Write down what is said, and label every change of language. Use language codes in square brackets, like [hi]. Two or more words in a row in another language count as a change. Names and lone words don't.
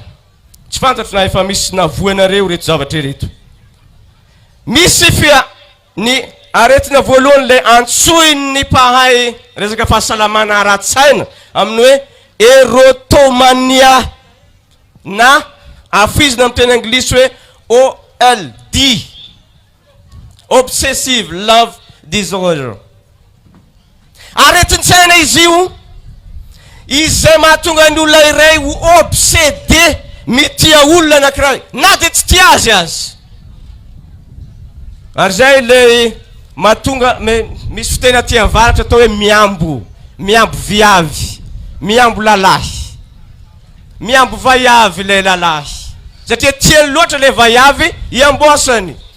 [mg] Tsy fantatro na efa misy navoanareo reto zavatra reto. Misy fia ny aretina voalohany le antsoiny ny mpahay resaka fahasalamana ara-tsaina amin'ny hoe erotomania na afizina amin'ny teny anglisy hoe OLD, [en] obsessive love disorder. [mg] Aretin-tsaina izy io izay mahatonga ny olona iray ho obsédé mitia olona anankiray na dia tsy tia azy. Ary zay le mahatonga misy fiteny aty avaratra atao hoe miambo viavy, miambo lalahy, miambo vaiavy le lalahy satria tiany loatra le vaiavy iambosany.